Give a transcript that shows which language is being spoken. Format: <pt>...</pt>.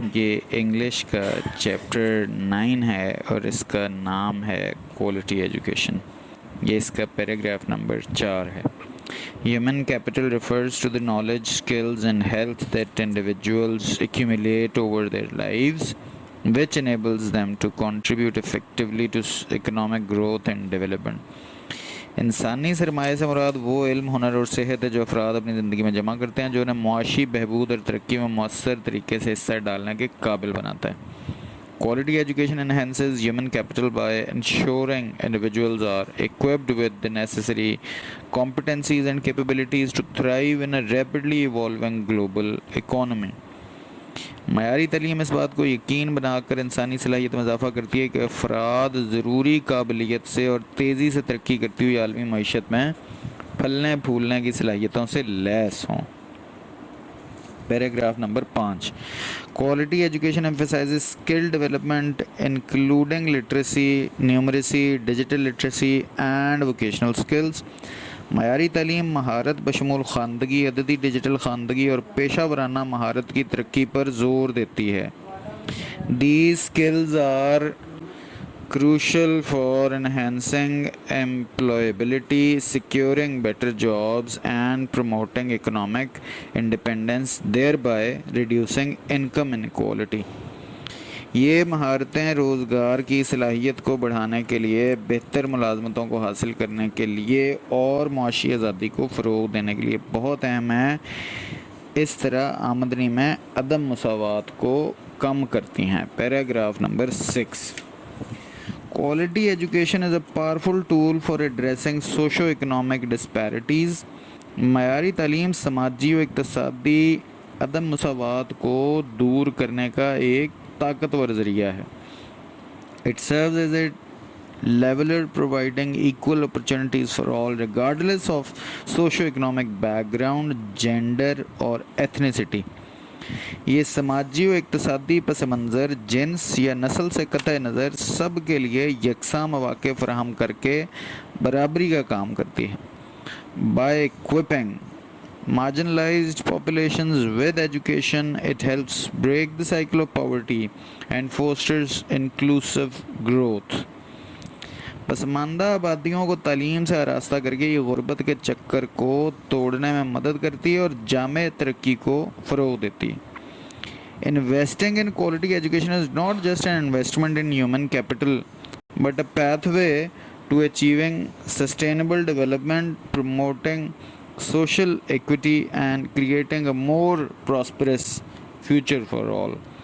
<ur>یہ انگلش کا چیپٹر 9 ہے اور اس کا نام ہے کوالٹی ایجوکیشن. یہ اس کا پیراگراف نمبر 4 ہے.</ur> <en>Human capital refers to the knowledge, skills and health that individuals accumulate over their lives, which enables them to contribute effectively to economic growth and development.</en> <ur>انسانی سرمایہ سے مراد وہ علم، ہنر اور صحت ہے جو افراد اپنی زندگی میں جمع کرتے ہیں، جو انہیں معاشی بہبود اور ترقی میں مؤثر طریقے سے حصہ ڈالنے کے قابل بناتا ہے.</ur> <en>Quality education enhances human capital by ensuring individuals are equipped with the necessary competencies and capabilities to thrive in a rapidly evolving global economy.</en> <ur>معیاری تعلیم اس بات کو یقین بنا کر انسانی صلاحیت میں اضافہ کرتی ہے کہ افراد ضروری قابلیت سے اور تیزی سے ترقی کرتی ہوئی عالمی معیشت میں پھلنے پھولنے کی صلاحیتوں سے لیس ہوں. Paragraph number 5.</ur> <en>Quality education emphasizes skill development including literacy, numeracy, digital literacy and vocational skills.</en> <ur>معیاری تعلیم مہارت بشمول خواندگی، عددی ڈیجیٹل خواندگی اور پیشہ ورانہ مہارت کی ترقی پر زور دیتی ہے.</ur> <en>These skills are crucial for enhancing employability, securing better jobs and promoting economic independence, thereby reducing income inequality.</en> <ur>یہ مہارتیں روزگار کی صلاحیت کو بڑھانے کے لیے، بہتر ملازمتوں کو حاصل کرنے کے لیے اور معاشی آزادی کو فروغ دینے کے لیے بہت اہم ہیں. اس طرح آمدنی میں عدم مساوات کو کم کرتی ہیں. Paragraph number 6.</ur> <en>Quality education is a powerful tool for addressing socio-economic disparities.</en> <ur>معیاری تعلیم سماجی و اقتصادی عدم مساوات کو دور کرنے کا ایک طاقتور ذریعہ ہے.</ur> <en>It serves as a leveler providing equal opportunities for all regardless of socio-economic background, gender اور ethnicity.</en> <ur>یہ سماجی و اقتصادی پس منظر، جنس یا نسل سے قطع نظر سب کے لیے یکساں مواقع فراہم کر کے برابری کا کام کرتی ہے.</ur> <en>By equipping marginalized populations with education, it helps break the cycle of poverty and fosters inclusive growth.</en> <ur>پسماندہ آبادیوں کو تعلیم سے آراستہ کر کے یہ غربت کے چکر کو توڑنے میں مدد کرتی ہے اور جامع ترقی کو فروغ دیتی ہے.</ur> <en>Investing in quality education is not just an investment in human capital, but a pathway to achieving sustainable development, promoting social equity and creating a more prosperous future for all.</en>